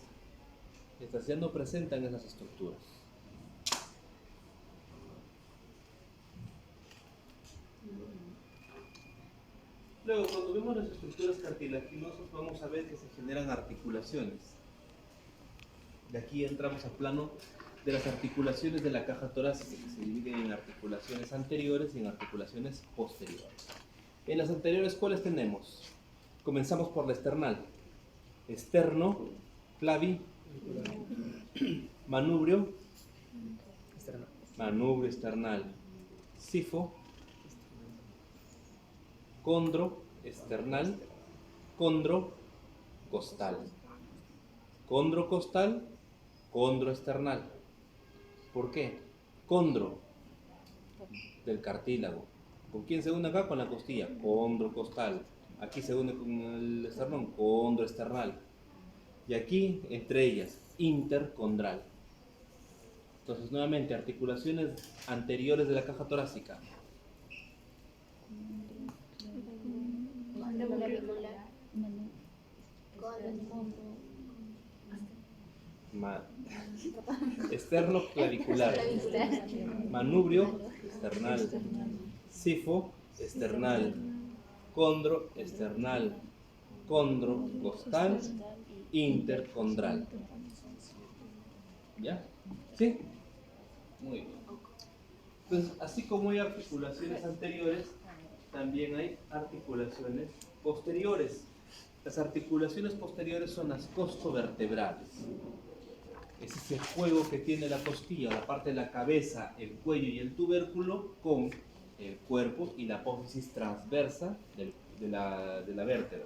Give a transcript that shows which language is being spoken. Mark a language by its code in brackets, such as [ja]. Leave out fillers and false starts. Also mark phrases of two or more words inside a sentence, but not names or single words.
[es] Estas ya no presentan esas estructuras. Luego, cuando vemos las estructuras cartilaginosas, vamos a ver que se generan articulaciones. De aquí entramos al plano de las articulaciones de la caja torácica, que se dividen en articulaciones anteriores y en articulaciones posteriores. En las anteriores, ¿cuáles tenemos? Comenzamos por la esternal. Esterno, clavi, manubrio, manubrio esternal, sifo, condro esternal, condro costal. Condro costal, condro esternal. ¿Por qué? Condro del cartílago. ¿Con quién se une acá? Con la costilla, condro costal. Aquí se une con el esternón, condro esternal. Y aquí, entre ellas, intercondral. Entonces, nuevamente, articulaciones anteriores de la caja torácica. Externo clavicular, manubrio esternal, sifo esternal, condro esternal, condro costal, intercondral. ¿Ya? ¿Sí? Muy bien. Entonces, así como hay articulaciones anteriores, también hay articulaciones posteriores. Las articulaciones posteriores son las costovertebrales. Es ese juego que tiene la costilla, la parte de la cabeza, el cuello y el tubérculo con el cuerpo y la apófisis transversa de la vértebra.